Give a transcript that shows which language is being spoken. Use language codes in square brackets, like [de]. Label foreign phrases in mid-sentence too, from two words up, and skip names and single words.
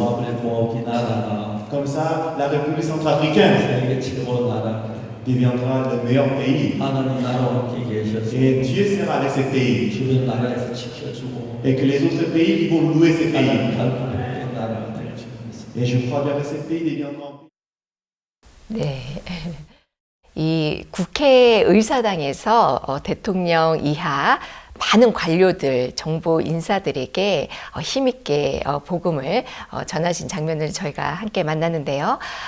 [fr] Comme ça, la République centrafricaine deviendra le meilleur pays. Et Dieu sera avec ce pays. Et que les autres pays vont louer ce pays. Et je crois bien que ce pays deviendra. [ko] 네. 이 국회의사당에서 대통령 이하 많은 관료들, 정부 인사들에게 힘있게 복음을 전하신 장면을 저희가 함께 만났는데요.